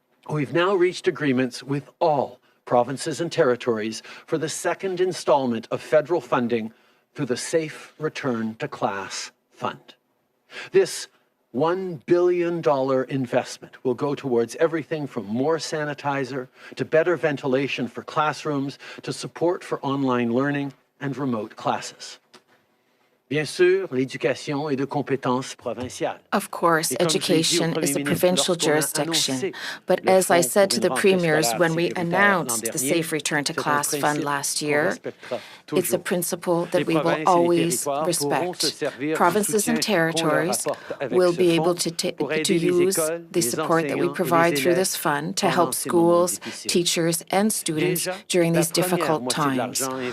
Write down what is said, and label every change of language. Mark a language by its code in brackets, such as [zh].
[en] We've now reached agreements with all provinces and territories for the second installment of federal funding through the Safe Return to Class Fund. This $1 billion investment will go towards everything from more sanitizer to better ventilation for classrooms to support for online learning and remote classes. [fr] Bien sûr, l'éducation est de compétence provinciale. [en] Of course, education is a provincial jurisdiction, but as I said to the premiers when we announced the Safe Return to Class Fund last year, it's a principle that we will always respect. Provinces and territories will be able to use the support that we provide through this fund to help schools, teachers, and students during these difficult times.